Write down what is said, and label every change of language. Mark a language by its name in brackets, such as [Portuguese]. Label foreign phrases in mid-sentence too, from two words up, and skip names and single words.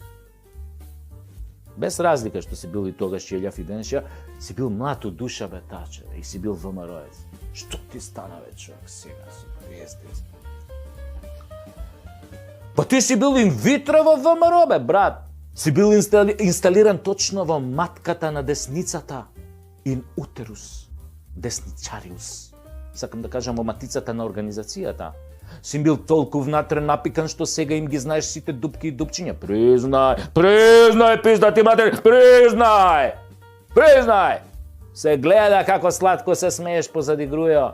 [Macedonian] Без разлика што си бил и тогаш Јелјав и денеша, си бил млад у душа, бе, таче, и си бил ВМРО-ец. Што ти стана, бе, човек, сега си пријестец? Па ти си бил инвитро во ВМРО, бе, брат. Си бил инсталиран точно во матката на десницата. [Latin] In uterus deсничариус. [Macedonian] Сакам да кажам во матицата на организацијата. Си бил толку внатре напикан што сега им ги знаеш сите дупки и дупчиња. Признај, пизда ти матер, признај! Се гледа како сладко се смееш позади Грујо.